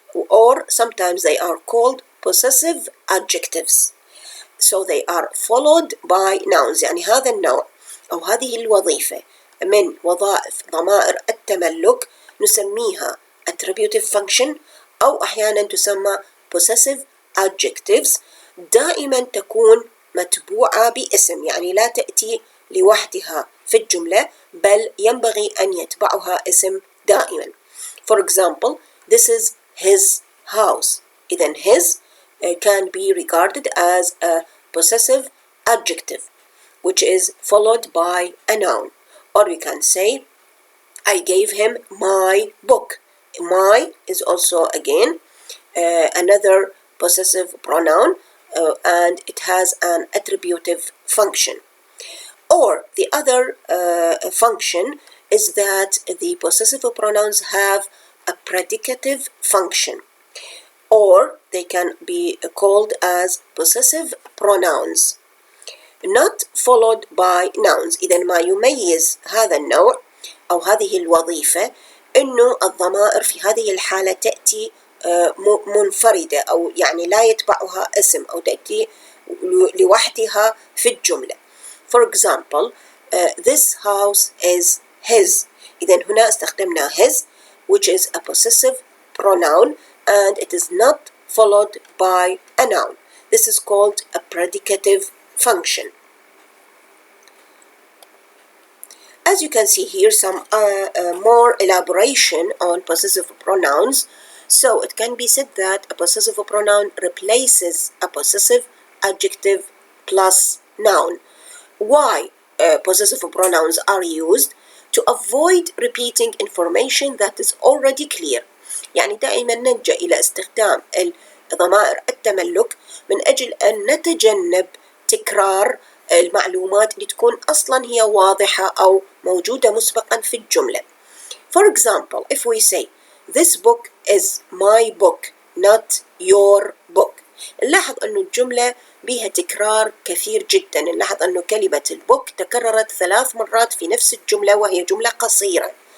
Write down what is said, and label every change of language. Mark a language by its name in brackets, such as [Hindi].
[English] Or sometimes they are called possessive adjectives. So they are followed by nouns. [Arabic] يعني هذا النوع أو هذه الوظيفة من وظائف ضمائر التملك نسميها attributive function، أو أحيانا تسمى possessive adjectives. دائما تكون متبوعة باسم، يعني لا تأتي لوحدها في الجملة، بل ينبغي أن يتبعها اسم دائما. [English] For example, this is his house. إذن his can be regarded as a possessive adjective which is followed by a noun. Or we can say, I gave him my book. My is also again another possessive pronoun and it has an attributive function. Or the other function is that the possessive pronouns have a predicative function, or they can be called as possessive pronouns not followed by nouns. [Arabic] إذن ما يميز هذا النوع أو هذه الوظيفة إنه الضمائر في هذه الحالة تأتي منفردة، أو يعني لا يتبعها اسم أو تأتي لوحدها في الجملة. [English] For example, this house is his. [Arabic] إذن هنا استخدمنا [English] his which is a possessive pronoun and it is not followed by a noun. This is called a predicative function. As you can see here, some more elaboration on possessive pronouns. So it can be said that a possessive pronoun replaces a possessive adjective plus noun. Why possessive pronouns are used? To avoid repeating information that is already clear. [Arabic] يعني دائما نلجأ إلى استخدام ضمائر التملك من أجل أن نتجنب تكرار المعلومات اللي تكون أصلا هي واضحة أو موجودة مسبقا في الجملة. [English] For example, if we say this book is my book not your book. [Arabic] نلاحظ أنه الجملة بها تكرار كثير جدا. نلاحظ أنه كلمة البوك تكررت 3 مرات في نفس الجملة وهي جملة قصيرة.